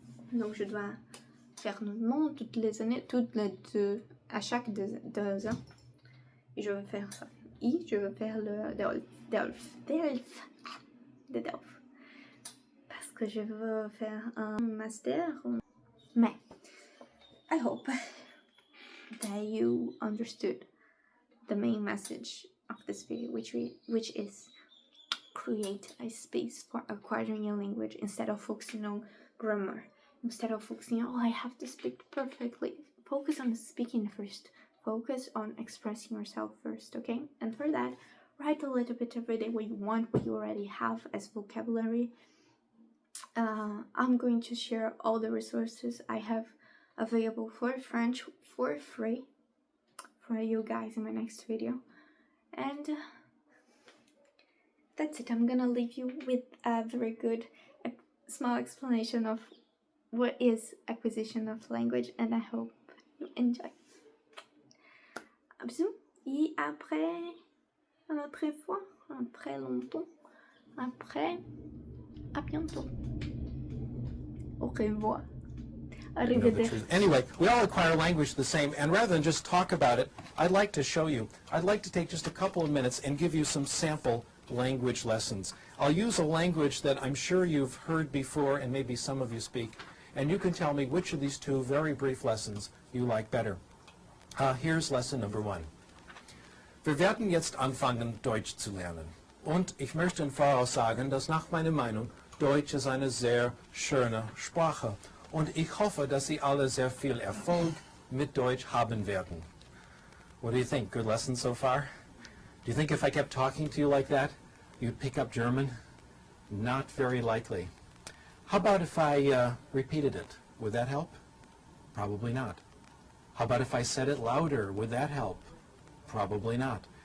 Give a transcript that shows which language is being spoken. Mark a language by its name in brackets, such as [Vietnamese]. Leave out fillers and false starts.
[French] Donc je dois faire 9 mois toutes les années, à chaque 2 ans, et je veux faire ça. Et je veux faire le DELF. Parce que je veux faire un master. [English] Mais I hope that you understood the main message of this video, which is create a space for acquiring a language instead of focusing on grammar, instead of focusing on, I have to speak perfectly. Focus on speaking first. Focus on expressing yourself first, okay? And for that, write a little bit every day what you want, what you already have as vocabulary. I'm going to share all the resources I have available for French for free for you guys in my next video. And that's it. I'm gonna leave you with a very good small explanation of what is acquisition of language, and I hope you enjoy. [French] Bisous, et après, une autre fois, après longtemps, après, à bientôt. Au revoir. Arrivederci. [English] Anyway, we all acquire language the same, and rather than just talk about it, I'd like to show you. I'd like to take just a couple of minutes and give you some sample language lessons. I'll use a language that I'm sure you've heard before and maybe some of you speak, and you can tell me which of these two very brief lessons you like better. Here's lesson number 1. [German] Wir werden jetzt anfangen, Deutsch zu lernen. Und ich möchte im Voraus sagen, dass nach meiner Meinung Deutsch ist eine sehr schöne Sprache. Und ich hoffe, dass Sie alle sehr viel Erfolg mit Deutsch haben werden. [English] What do you think? Good lesson so far? Do you think if I kept talking to you like that, you'd pick up German? Not very likely. How about if I repeated it? Would that help? Probably not. How about if I said it louder? Would that help? Probably not.